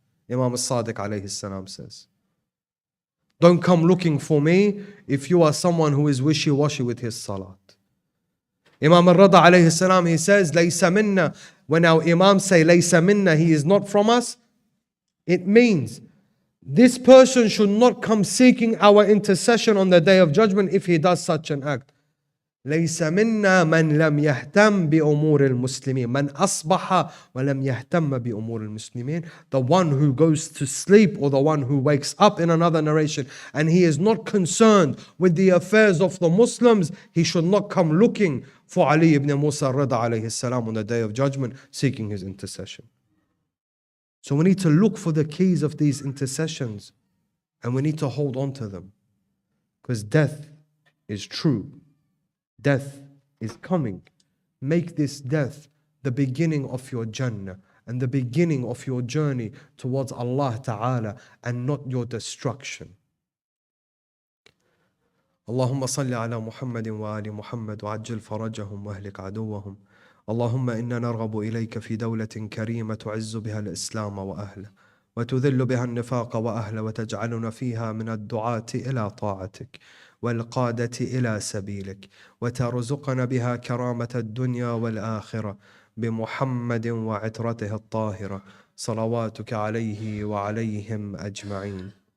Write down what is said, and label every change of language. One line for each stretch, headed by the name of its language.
English: Imam al-Sadiq alayhi salam says, don't come looking for me if you are someone who is wishy-washy with his salat. Imam al-Rada alayhi salam, he says,
Arabic: Laysa minna.
English: When our Imams say, Laysa minna, he is not from us, it means this person should not come seeking our intercession on the Day of Judgment if he does such an act.
Arabic: ليس منا من لم يهتم بأمور المسلمين من أصبح ولم يهتم بأمور المسلمين.
English: The one who goes to sleep or the one who wakes up, in another narration, and he is not concerned with the affairs of the Muslims, he should not come looking for Ali ibn Musa Rida alayhi salam on the Day of Judgment seeking his intercession. So we need to look for the keys of these intercessions and we need to hold on to them, because death is true. Death is coming. Make this death the beginning of your Jannah and the beginning of your journey towards Allah Ta'ala and not your destruction.
Arabic: اللهم صل على محمد وآل محمد وعجل فرجهم واهلك عدوهم. اللهم إنا نرغب إليك في دولة كريمة تعز بها الإسلام وأهله وتذل بها النفاق وأهله وتجعلنا فيها من الدعاة إلى طاعتك والقادة إلى سبيلك وترزقنا بها كرامة الدنيا والآخرة بمحمد وعترته الطاهرة صلواتك عليه وعليهم أجمعين.